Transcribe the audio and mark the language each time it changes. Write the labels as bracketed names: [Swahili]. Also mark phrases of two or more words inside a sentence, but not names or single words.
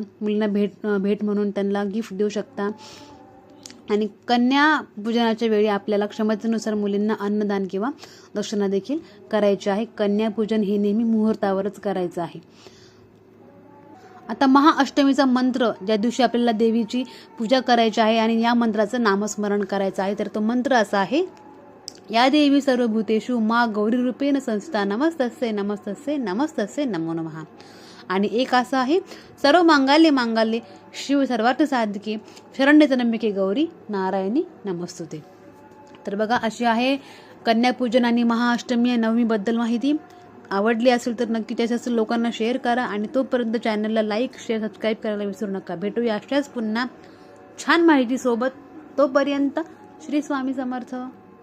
[Marathi] मुलींना भेट म्हणून त्यांना गिफ्ट देऊ शकता. आणि कन्या पूजनाच्या वेळी आपल्याला क्षमतेनुसार मुलींना अन्नदान किंवा दक्षिणा देखील करायची आहे. कन्यापूजन हे नेहमी मुहूर्तावरच करायचं आहे. आता महाअष्टमीचा मंत्र ज्या दिवशी आपल्याला देवीची पूजा करायची आहे आणि या मंत्राचं नामस्मरण करायचं आहे, तर तो मंत्र असा आहे: [Sanskrit] या देवी सर्वभूतेषु मा गौरी रूपेण संस्था नमस्तस्यै नमस्तस्यै नमस्तस्यै नमो नमः. [Marathi] आणि एक असा आहे: [Sanskrit] सर्व मांगल्ये मांगल्ये शिव सर्वार्थ साधिके शरण्ये त्र्यंबके गौरी नारायणी नमस्तुते. [Marathi] तर बघा, अशी आहे कन्यापूजन आणि महाअष्टमी नवमीबद्दल माहिती. आवडली असेल तर नक्की त्याच्या लोकांना शेअर करा आणि तोपर्यंत चॅनलला [English] like, share, subscribe [Marathi] करायला विसरू नका. भेटूया अशाच पुन्हा छान माहितीसोबत. तोपर्यंत श्री स्वामी समर्थ.